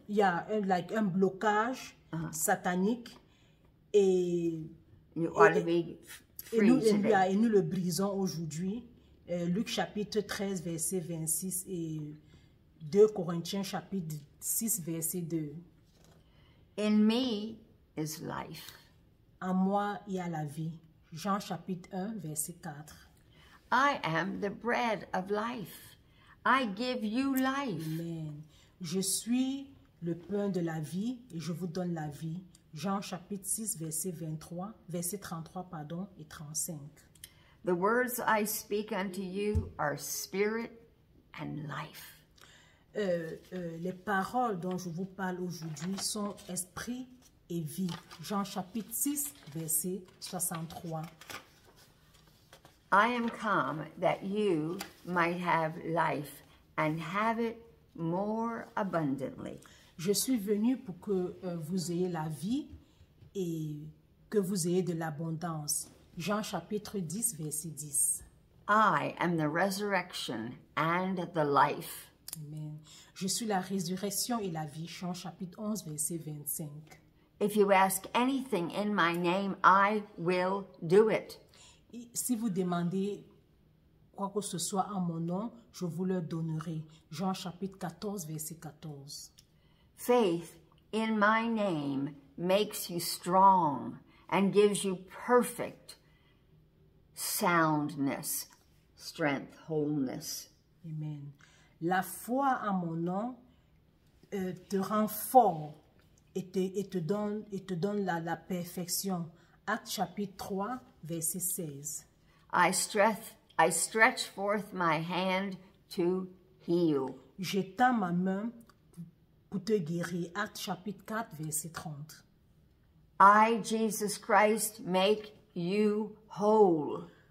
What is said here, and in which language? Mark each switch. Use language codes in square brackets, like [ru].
[fr] Il y a un blocage satanique et [en] You ought to be free today. [fr] et nous le brisons aujourd'hui. Luc chapitre 13, verset 26 et 2 Corinthiens chapitre 6, verset 2. [en] In me is life. [fr] En moi, il y a la vie. Jean chapitre 1, verset 4. [en] I am the bread of life. I give you life. Amen. [fr] Je suis le pain de la vie et je vous donne la vie. Jean chapitre 6, verset 33, pardon, et 35. [en] The words I speak unto you are spirit and life. [fr] Les paroles dont je vous parle aujourd'hui sont esprit et vie. Jean chapitre 6, verset 63. [en] I am come that you might have life and have it more abundantly. [fr] Je suis venu pour que vous ayez la vie et que vous ayez de l'abondance. Jean chapitre 10, verset 10. [en] I am the resurrection and the life. Amen. [fr] Je suis la résurrection et la vie. Jean chapitre 11, verset 25. [en] If you ask anything in my name, I will do it. [fr] Et si vous demandez quoi que ce soit en mon nom, je vous le donnerai. Jean chapitre 14, verset 14. [en] Faith in my name makes you strong and gives you perfect soundness, strength, wholeness. Amen. [fr] La foi en mon nom te rend fort et te donne la perfection. Acte chapitre 3, verset 16. [en] I stretch forth my hand to heal. [fr] J'étends ma main pour te guérir. Acte chapitre 4, verset 30. [en] I, Jesus Christ, make you whole.